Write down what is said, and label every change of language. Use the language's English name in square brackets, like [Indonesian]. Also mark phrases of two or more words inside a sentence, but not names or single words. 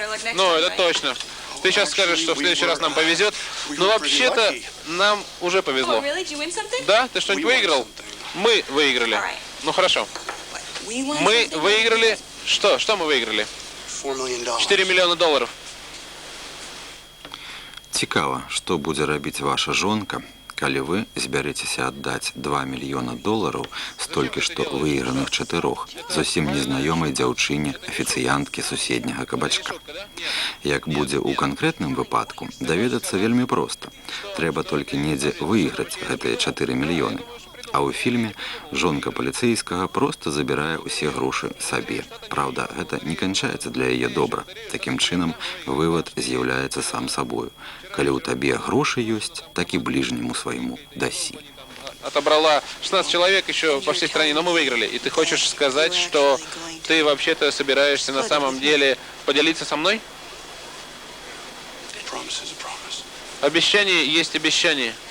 [Russian] Ну, это точно. Ты сейчас скажешь, что в следующий раз нам повезет. Но вообще-то нам уже повезло. Да? Ты что-нибудь выиграл? Мы выиграли. Ну хорошо. Мы выиграли... Что? Что мы выиграли? 4 миллиона долларов. [Belarusian] Цікава, што будзе рабіць ваша жонка, калі вы збярэцеся аддаць 2 мільёна долараў з толькі што выйграных 4 зусім незнаёмай дзяўчыне, афіцыянткі суседняга кабачка. Як будзе ў канкрэтным выпадку, даведацца вельмі проста. Трэба толькі недзе выйграць гэтыя 4 мільёны. А ў фільме жонка паліцэйскага проста забірае ўсе грошы сабе. Праўда, гэта не канчаецца для яе добра. Такім чынам, вывад з'яўляецца сам сабою. Калі ў табе грошы ёсць, так і [Russian] ближнему своему [Belarusian] дасі. [Russian] Отобрала 16 человек еще по всей стране, но мы выиграли. И ты хочешь сказать, что ты вообще-то собираешься на самом деле поделиться со мной? Обещание есть обещание.